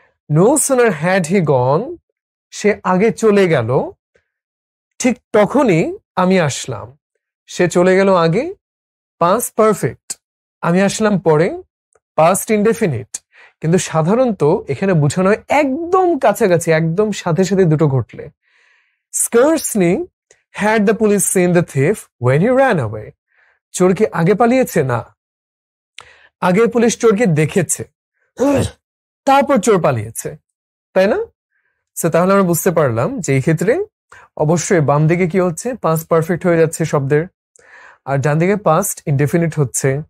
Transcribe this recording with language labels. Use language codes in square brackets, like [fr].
[en] no sooner had he gone, [bn] সে আগে চলে গেল, ঠিক তখনই আমি আসলাম। সে চলে গেল আগে, পাস্ট পারফেক্ট। আমি আসলাম পরে, পাস্ট ইনডেফিনিট। কিন্তু সাধারণত এখানে বোঝানো হয় একদম কাছাকাছি, একদম সাথে সাথে দুটো ঘটলে। [en] Scarcely had the police seen the thief when he ran away. [bn] চোর কি আগে পালিয়েছে? না, আগে পুলিশ চোরকে দেখেছে, তারপর চোর পালিয়েছে, তাই না? তাহলে আমরা বুঝতে পারলাম যে এই ক্ষেত্রে অবশ্যই বাম দিকে কি হচ্ছে? পাস্ট পারফেক্ট হয়ে যাচ্ছে শব্দের, আর ডান দিকে পাস্ট ইনডেফিনিট হচ্ছে।